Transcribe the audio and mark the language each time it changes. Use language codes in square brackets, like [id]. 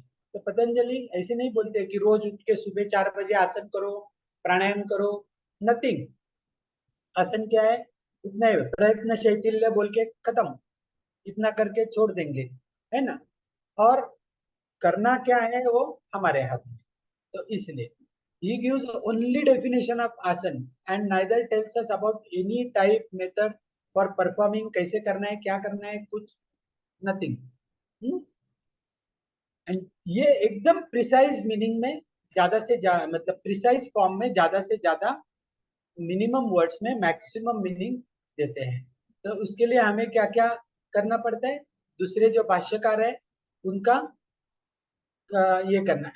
[hi] तो पतंजलि ऐसे नहीं बोलते कि रोज उठ के सुबह 4 बजे आसन करो, प्राणायाम करो, नथिंग। आसन क्या है, इतना ही प्रयत्न शैथिल्य बोल के खत्म, इतना करके छोड़ देंगे, है ना। और करना क्या है वो हमारे हाथ में। [en] तो इसलिए he gives only definition of asan and neither tells us about any type method for performing, [hi] कैसे करना है, क्या करना है, कुछ [en] nothing। [hi] एंड ये एकदम प्रिसाइज मीनिंग में ज्यादा से ज्यादा, मतलब प्रिसाइज फॉर्म में ज्यादा से ज्यादा मिनिमम वर्ड्स में मैक्सिमम मीनिंग देते हैं। तो उसके लिए हमें क्या क्या करना पड़ता है, दूसरे जो भाष्यकार है उनका ये करना।